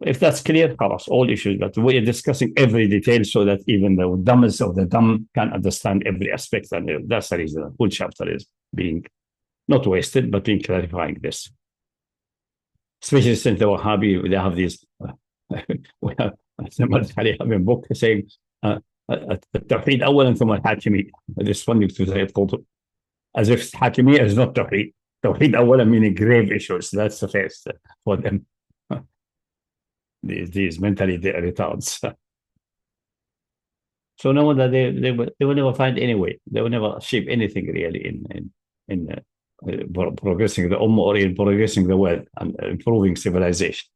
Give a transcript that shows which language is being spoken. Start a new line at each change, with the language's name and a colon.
English: If that's clear, all issues. But we are discussing every detail so that even the dumbest of the dumb can understand every aspect. And that's the reason the whole chapter is being not wasted, but being clarifying this. Especially since the Wahhabi, they have these. We have a book saying.
Arabic: التوحيد أولا ثم الحاكمية.
English: Responding to Sayyid Qutb, as if Hakimiyya is not Tawheed. Tawheed
Arabic: أولا
English: meaning grave issues. That's the first for them. These mentally retards. So no wonder they will never find any way. They will never achieve anything really in progressing the Ummah or in progressing the world and improving civilization.